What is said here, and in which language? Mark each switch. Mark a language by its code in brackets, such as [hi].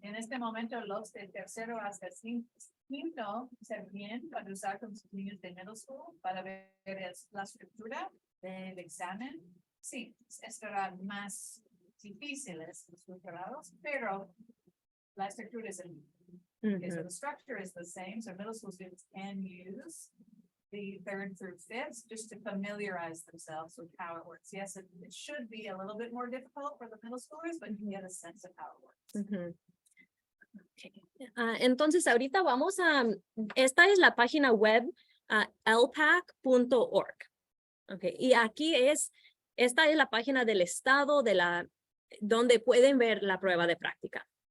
[es] En este momento, los de tercero hasta quinto se vienen para usar con sus niños de middle school para ver la estructura del examen. Sí, estarán más difíciles los grados, pero la estructura es el mismo. [en] Okay, so Ujú. the structure is the same, so middle school students can use the third through fifth, just to familiarize themselves with how it works. Yes, it should be a little bit more difficult for the middle schoolers, but you get a sense of how it works. Ujú. Ok. [es] Entonces, ahorita vamos a, esta es la página web lpac.org. Okay. Y aquí esta es la página del estado donde pueden ver la prueba de práctica.